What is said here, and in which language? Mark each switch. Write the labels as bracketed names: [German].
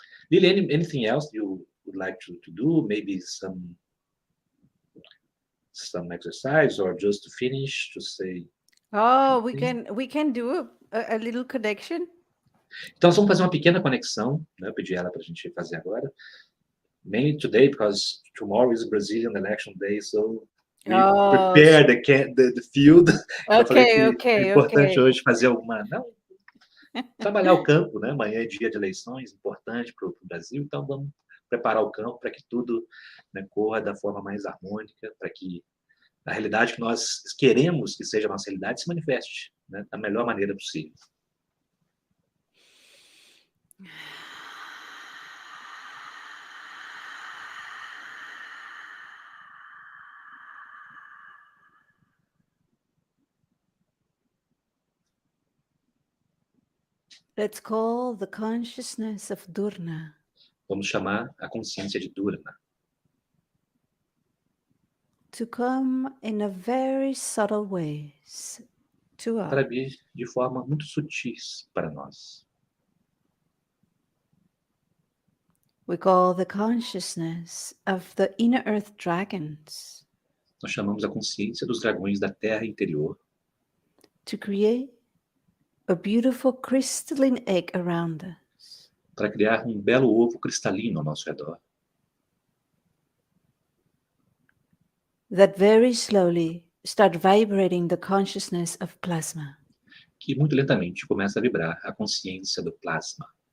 [English] Lili, anything else you would like to do? Maybe some exercise, or just to finish, to say... Oh, we can do a little connection. [Portuguese] Então, nós vamos fazer uma pequena conexão, né? Eu pedi ela para a gente fazer agora. [English] Mainly today, because tomorrow is Brazilian election day, so we prepare the field. [Portuguese] Eu falei que é importante hoje fazer trabalhar o campo, né? Amanhã é dia de eleições, importante para o Brasil, então vamos preparar o campo para que tudo, né, corra da forma mais harmônica, para que a realidade que nós queremos que seja a nossa realidade se manifeste, né, da melhor maneira possível. [English] Let's call the consciousness of dUr-Rna. [Portuguese] Vamos chamar a consciência de dUr-Rna [English] To come in a very subtle ways to us. [Portuguese] Para vir de forma muito sutis para nós. [English] We call the consciousness of the inner earth dragons. [Portuguese] Nós chamamos a consciência dos dragões da terra interior. [English] To create a beautiful crystalline egg around us. [Portuguese] Para criar um belo ovo cristalino ao nosso redor. [English] That very slowly start vibrating the consciousness of plasma. [Portuguese] Que muito lentamente começa a vibrar a consciência do plasma.